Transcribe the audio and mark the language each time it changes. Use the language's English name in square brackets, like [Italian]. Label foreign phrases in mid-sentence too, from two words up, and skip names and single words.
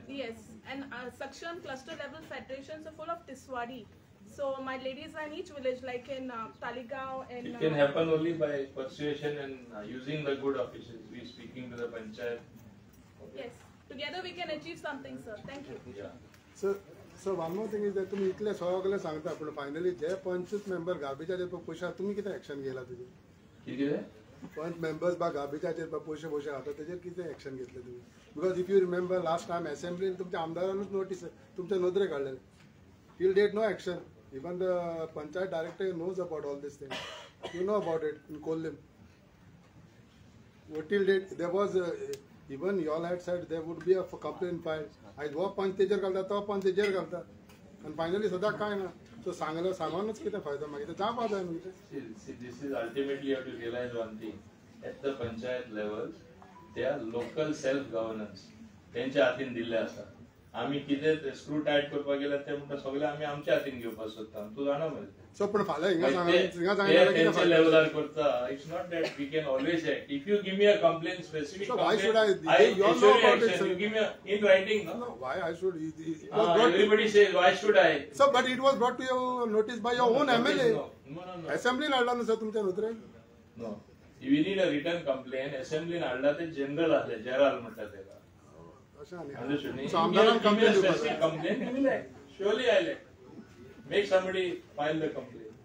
[English] Yes, and Sakshan cluster level federations are full of Tiswadi. So my ladies are in each village, like in Taligaon and. It can happen only by persuasion and using the good officials. We speaking to the panchayat. Yes, together we can achieve something, sir. Thank you. Yeah. So one more thing is that [Konkani] तुम्ही इतले सगळे सांगता पण फायनली जे पंच मेंबर गार्बेजाचेर पयशे तुम्ही कितें एक्शन घेयला तुजे कितें पंच मेंबर्स बा गार्बेजाचेर पयशे खाता तेजेर कितें एक्शन घेतले तुम्ही [English] because if you remember last time असेंब्लीन [Konkani] तुमच्या आमदारानूच नोटीस तुमच्या नदरे काडलेले [English] till date no action even the panchayat director knows about all this thing you know about it in Collem till date there was even you all had said there would be a complaint filed. [Konkani] I wo पंच तेजेर घालता तो पंच तेजेर घालता [English] and finally [Konkani] सदां काय ना so सांगूनच कितें फायदो मागीर जावपा जाय न्हू [English] See, this is ultimately you have to realize one thing. At the panchayat level, they are local self-governance. [Konkani] त्यांच्या हातीन दिल्ले आसा. आम्ही कितें स्क्रू टायट करपाक गेल्यार ते म्हणटा सगळे आमी आमच्या हातीन घेवपाक सोदता तू जाणा मरे सो पण फाल्यां हिंगा तेंच्या लेवलार करता [English] It's not that we can always act if you give me a complaint specific give me in writing no Why I should Everybody says why should I So but it was brought to your notice by your own MLA [Konkani] असेंब्लीन हाडला न्हू सर तुमच्या नोंदरेन [English] No we need a return complaint [Konkani] असेंब्लीन हाडला ते जनरल आसले जेराल म्हणटा तेका आमदारान कंप्लेंट [English] surely I'll make somebody file the complaint.